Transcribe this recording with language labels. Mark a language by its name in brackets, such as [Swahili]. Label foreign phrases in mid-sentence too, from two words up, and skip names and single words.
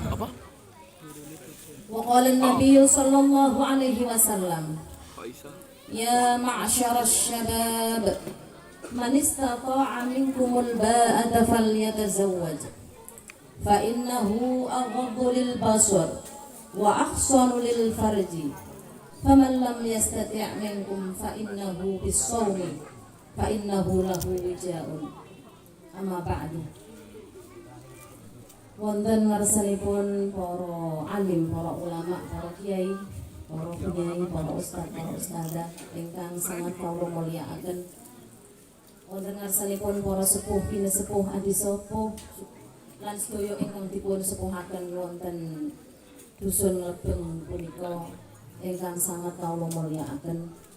[Arabic] وقال النبي صلى الله عليه وسلم، يا معشر الشباب، من استطاع منكم الباءة فليتزوج فإنه أغض للبصر وأحصن للفرج فمن لم يستطع منكم فإنه بالصوم فإنه له وجاء. أما بعد. [Javanese] Wonten ngarsanipun para alim, para ulama, para kiai, para penyayi, para ustaz, para ustadzah ingkang sangat kawula mulyakaken. Wonten ngarsanipun para sepuh, pinesepuh, adi sepuh lan sedaya ingkang dipun sepuhaken wonten dusun Lebeng punika ingkang sangat kawula mulyakaken.